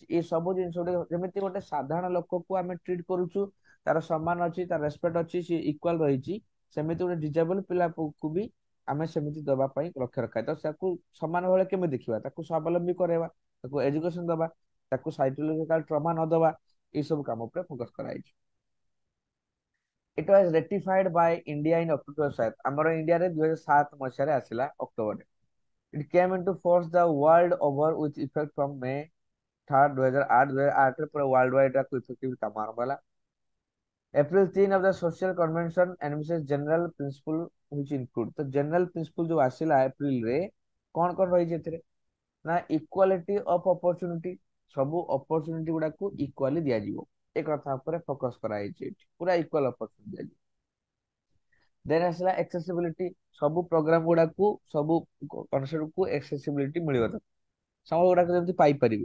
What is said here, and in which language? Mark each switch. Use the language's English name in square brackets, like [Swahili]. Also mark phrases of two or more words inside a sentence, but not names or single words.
[Odia] ଏ ସବୁ ଜିନିଷ ଗୁଡିକ ଯେମିତି ଗୋଟେ ସାଧାରଣ ଲୋକକୁ ଆମେ ଟ୍ରିଟ କରୁଛୁ, ତାର ସମ୍ମାନ ଅଛି, ତାର ରେସପେକ୍ଟ ଅଛି, ସେ ଇକ୍ୱାଲ ରହିଛି, ସେମିତି ଗୋଟେ ଡିଜେବଲ ପିଲାକୁ ବି ଆମେ ସେମିତି ଦବା ପାଇଁ ଲକ୍ଷ୍ୟ ରଖା। ତ ତାକୁ ସମାନ ଭଳି କେମିତି ଦେଖିବା, ତାକୁ ସ୍ୱାବଲମ୍ବୀ କରାଇବା, ତାକୁ ଏଜୁକେସନ ଦବା, ତାକୁ [English] psychological trauma [Odia] ନ ଦବା, ଏଇ ସବୁ କାମ ଉପରେ ଫୋକସ କରାଯାଇଛି। [English] It was ratified by India in October 7, [Odia] ଆମର ଇଣ୍ଡିଆରେ 2007 ମସିହାରେ ଆସିଲା ଅକ୍ଟୋବରରେ। [English] It came into force the world over with effect from May 3, 2008। [Odia] 2008 ରେ ପୁରା [English] world wide [Odia] କୁ ଇଫେକ୍ଟିଭ କାମ ଆରମ୍ଭ ହେଲା। [English] April 3 of the social convention envisages general principle which include, [Odia] ତ [English] general principle [Odia] ଯୋଉ ଆସିଲା ଏପ୍ରିଲ ରେ କଣ କଣ ରହିଛି ଏଥିରେ ନା [English] equality of opportunity, [Odia] ସବୁ ଅପରଚୁନିଟି ଗୁଡାକୁ ଇକ୍ୱାଲି ଦିଆଯିବ, ଏ କଥା ଉପରେ ଫୋକସ କରାଯାଇଛି ଏଠି, ପୁରା [English] equal opportunity [Odia] ଦିଆଯିବ। ଦେନ୍ ଆସିଲା ଏକ୍ସେସିବିଲିଟି, ସବୁ ପ୍ରୋଗ୍ରାମ ଗୁଡାକୁ ସବୁ କନସେପ୍ଟ କୁ ଏକ୍ସେସିବିଲିଟି ମିଳିବ, ତ ସବୁ ଗୁଡାକ ଯେମିତି ପାଇପାରିବେ।